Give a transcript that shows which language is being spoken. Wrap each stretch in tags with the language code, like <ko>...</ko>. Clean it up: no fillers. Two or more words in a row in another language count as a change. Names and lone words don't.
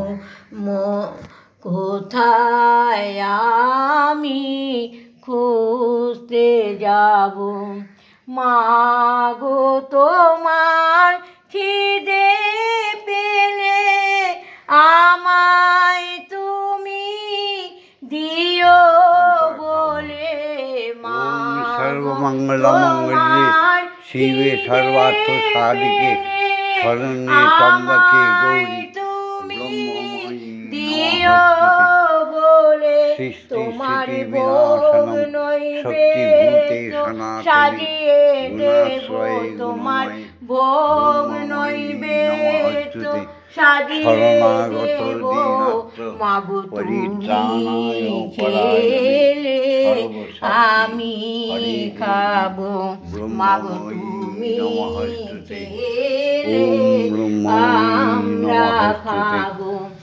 <bn>কোথায় আমি খুঁজতে যাব মাগো তোমার খিদে পেলে আমায় তুমি দিও বলে মা</bn> <sa>সর্বমঙ্গলমঙ্গলে শিবে সর্বার্থ সাধিকে শরণ্যে ত্র্যম্বকে গৌরী ব্রহ্মময়ী</sa> <bn>দিও বলে তোমার ভোগ নৈবেদ্য সাজিয়ে দেব তোমার ভোগ নৈবেদ্য সাজিয়ে দেব মাগো তুমি খেলে আমি খাবো মাগো তুমি খেলে আমরা খাবো</bn>